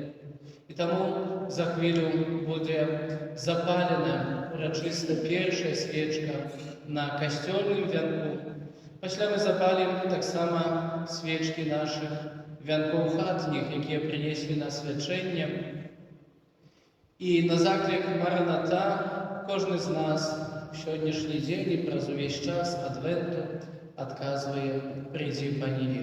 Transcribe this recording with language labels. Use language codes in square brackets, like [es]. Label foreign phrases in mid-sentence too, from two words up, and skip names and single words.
[uk] І тому за хвилю буде запалена урочиста перша свічка на костельному вінку. Після ми запалимо так само свічки наших вінків хатніх, які принесли на свячення. І на заклик Мараната кожен з нас в сьогоднішній день і праз увесь час Адвенту відказує «Прийди, Пані».